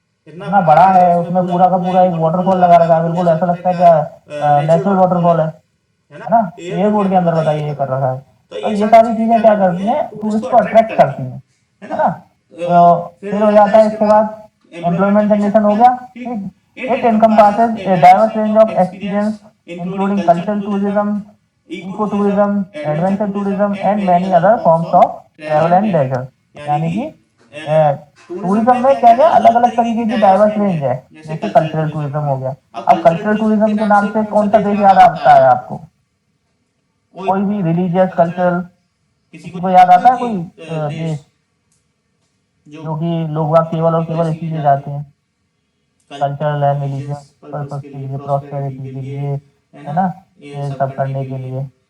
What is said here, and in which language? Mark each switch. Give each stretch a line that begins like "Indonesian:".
Hindi: इतना बड़ा है, उसमें पूरा का पूरा एक वाटरफॉल लगा रखा है, बिल्कुल ऐसा लगता है क्या नेचुरल वाटरफॉल है ना। एयरपोर्ट के अंदर बताइए ये कर रखा है। तो ये सारी चीजें क्या करती हैं, टूरिस्ट को अट्रैक्ट करती हैं, है ना। तो फिर हो जाता है इसके बाद एम्प्लॉयमेंट जनरेशन हो गया, ठीक।
English: It encompasses a diverse range of experience including cultural tourism, eco tourism, adventure tourism and many other forms of travel and leisure।
Hindi: यानी कि टूरिज्म में क्या है, अलग अलग तरीके की डाइवर्स रेंज है। जैसे कल्चरल टूरिज्म हो गया। अब कल्चरल टूरिज्म के नाम से कौन सा देश याद आता है आपको, कोई भी रिलीजियस कल्चरल, किसी को याद आता है कोई देश जो कि लोग वहाँ केवल और केवल इसीलिए जाते हैं,
English: cultural and religious purpose
Hindi: के लिए, प्रॉस्पेरिटी के लिए, है ना, ये सब करने के लिए।